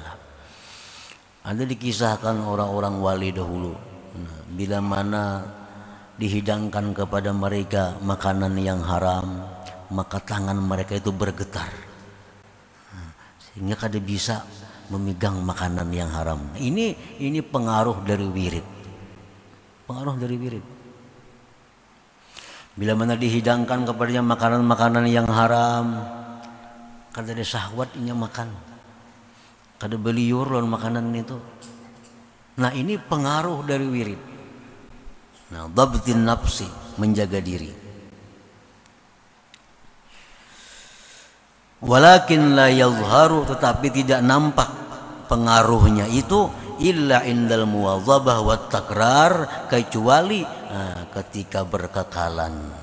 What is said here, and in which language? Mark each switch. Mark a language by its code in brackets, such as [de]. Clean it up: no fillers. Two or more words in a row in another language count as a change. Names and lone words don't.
[id] Ada dikisahkan orang-orang wali dahulu, bila mana dihidangkan kepada mereka makanan yang haram, maka tangan mereka itu bergetar, sehingga kada bisa memegang makanan yang haram. Ini pengaruh dari wirid. Pengaruh dari wirid. Bila mana dihidangkan kepadanya makanan-makanan yang haram, [bjn] kada ada syahwatnya makan, kada beliur lawan makanan itu. [id] Nah, ini pengaruh dari wirid. Nah, [ar] ضبط النفس, [id] menjaga diri. [ar] ولكن لا يظهر, [id] tetapi tidak nampak pengaruhnya itu [ar] إلا عند المواظبة والتكرار, [id] kecuali ketika berkekalan.